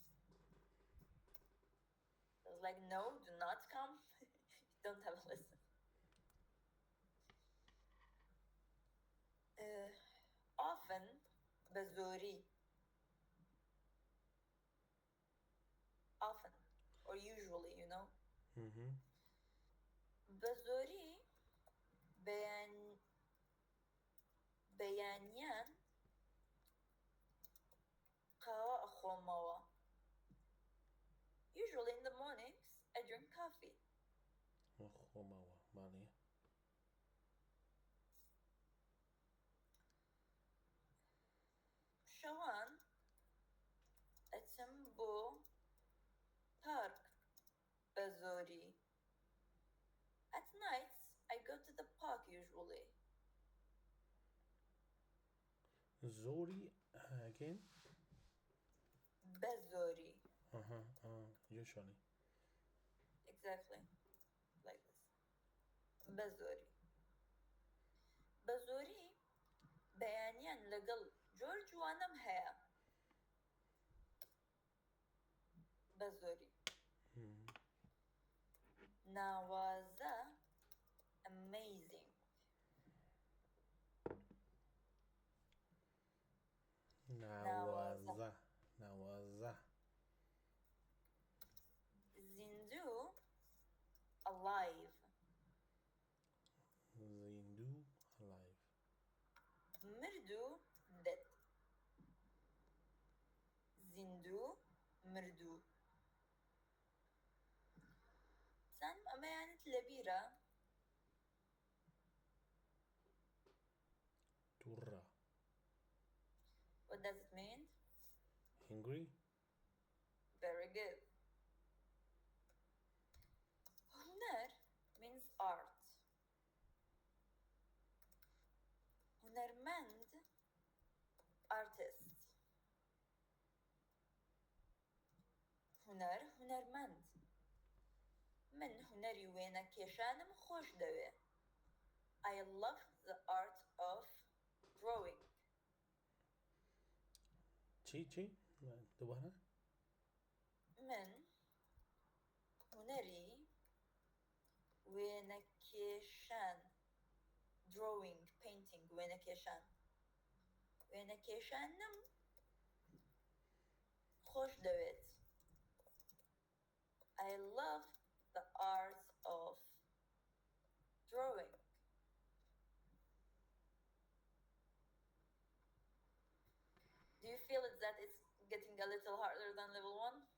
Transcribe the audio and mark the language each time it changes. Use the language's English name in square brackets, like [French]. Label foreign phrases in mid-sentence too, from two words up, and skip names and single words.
[English] I was like, no, do not come. You don't have a lesson. Often, بزوری. Often, or usually, you know. [Central Kurdish] بزوری بەیانیان قاوە ئەخۆمەوە. [English] Usually in the morning [Central Kurdish] Homawa, vale. شوان ئەچم بۆ پارک بە زۆری. [English] At nights, I go to the park usually. Zori again? [Central Kurdish] بە زۆری. [English] Usually. Exactly. Like this. [Central Kurdish] بە زۆری. بە زۆری بەیانیان لەگەڵ جۆر جوانم هەیە. بە زۆری. ناوازە amazing. Nawaza. Nawaza. زیندوو alive. Zindu alive. مردوو dead. زیندوو مردوو. زانم ئەمەیانت لەبیرە. Turra. [English] What does it mean? Hungry? Very good. هنر means art. [Central Kurdish] هنرمند artist. هنر هنرمند. من هنەری وێنە کێشانم خۆش دەوێ. [English] I love the art of drawing. [Central Kurdish] Chi? Dubara? من هنەری وێنە کێشان [English] drawing, painting [Central Kurdish] وێنە کێشان. وێنە کێشانم خۆش دەوێت. [English] I love the art of drawing. Do you feel it that it's getting a little harder than level 1?